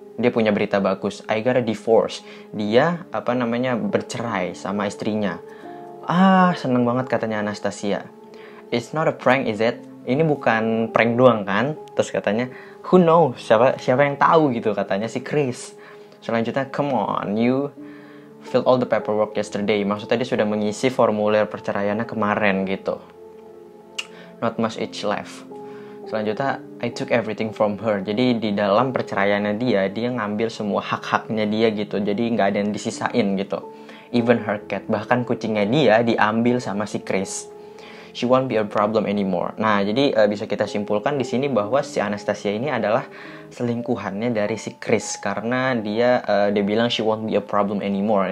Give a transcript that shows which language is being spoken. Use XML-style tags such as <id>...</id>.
<id>Dia punya berita bagus.</id> <en>I got a divorce.</en> <id>Dia bercerai sama istrinya. Seneng banget katanya Anastasia.</id> <en>It's not a prank, is it?</en> <id>Ini bukan prank doang kan? Terus katanya,</id> <en>who knows?</en> <id>Siapa yang tahu gitu, katanya si Chris. Selanjutnya,</id> <en>come on, you filled all the paperwork yesterday.</en> <id>Maksudnya dia sudah mengisi formulir perceraiannya kemarin gitu.</id> <en>Not much each left.</en> <id>Selanjutnya,</id> <en>I took everything from her.</en> <id>Jadi di dalam perceraiannya dia ngambil semua hak-haknya dia gitu. Jadi nggak ada yang disisain gitu.</id> <en>Even her cat,</en> <id>bahkan kucingnya dia diambil sama si Chris.</id> <en>She won't be a problem anymore.</en> <id>Nah, jadi bisa kita simpulkan di sini bahwa si Anastasia ini adalah selingkuhannya dari si Chris. Karena dia bilang</id> <en>she won't be a problem anymore.</en>